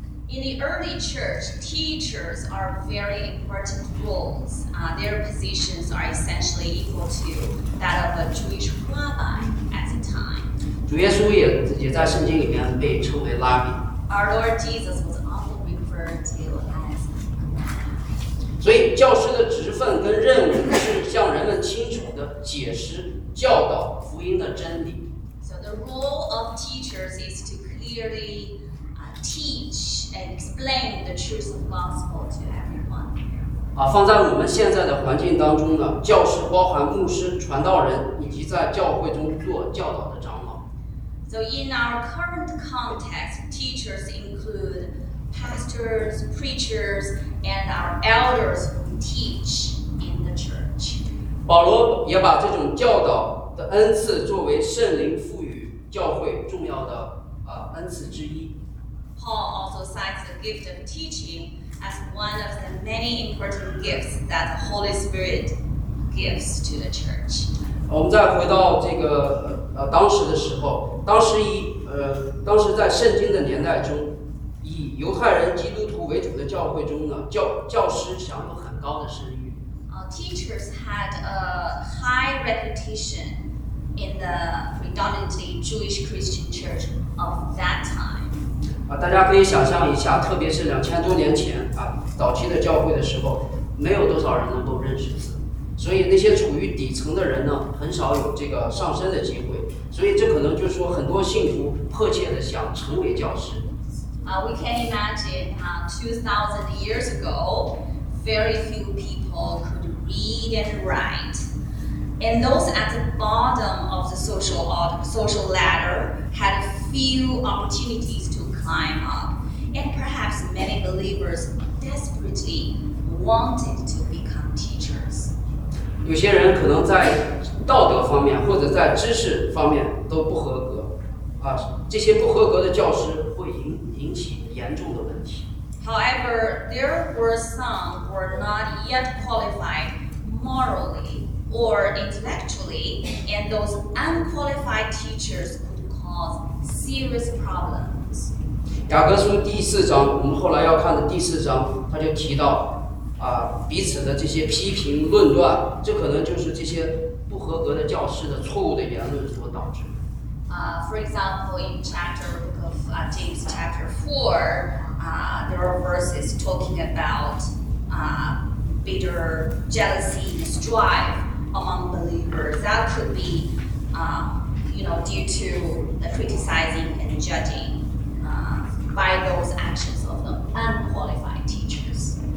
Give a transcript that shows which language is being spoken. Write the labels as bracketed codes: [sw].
[en] In the early church, teachers are very important roles. Their positions are essentially equal to that of a Jewish rabbi at the time. [zh] 主耶稣也在圣经里面被称为拉比。 [en] Our Lord Jesus was often referred to as a rabbi. [zh] 所以教师的职分跟任务是向人们清楚地解释教导福音的真理。 [en] So the role of teachers is to clearly teach. And explain the truth of gospel to everyone. [zh] 放在我们现在的环境当中呢，教师包含牧师、传道人以及在教会中做教导的长老。 [en] So in our current context, teachers include pastors, preachers, and our elders who teach in the church. [zh] 保罗也把这种教导的恩赐作为圣灵赋予教会重要的恩赐之一。 [en] Paul also cites the gift of teaching as one of the many important gifts that the Holy Spirit gives to the church. [zh] 我们再回到这个当时的时候，当时在圣经的年代中，以犹太人基督徒为主的教会中呢，教师享有很高的声誉。 [en] Teachers had a high reputation in the predominantly Jewish Christian church of that time. [zh] 大家可以想象一下，特别是2000多年前早期的教会的时候，没有多少人能够认识字。所以那些处于底层的人呢，很少有这个上升的机会。所以这可能就是说，很多信徒迫切的想成为教师。 [en] We can imagine, 2,000 years ago, very few people could read and write, and those at the bottom of the social ladder had few opportunities to climb up, and perhaps many believers desperately wanted to become teachers. [zh] 有些人可能在道德方面或者在知识方面都不合格，这些不合格的教师会引起严重的问题。 [en] However, there were some who were not yet qualified morally or intellectually, and those unqualified teachers could cause serious problems. [zh] 雅各书第四章，我们后来要看的第四章，他就提到彼此的这些批评论断，这可能就是这些不合格的教师的错误的言论所导致。 [en] For example, in chapter book of James chapter 4, there are verses talking about bitter jealousy and strife among believers. That could be, due to the criticizing and judging by those actions of the unqualified teachers.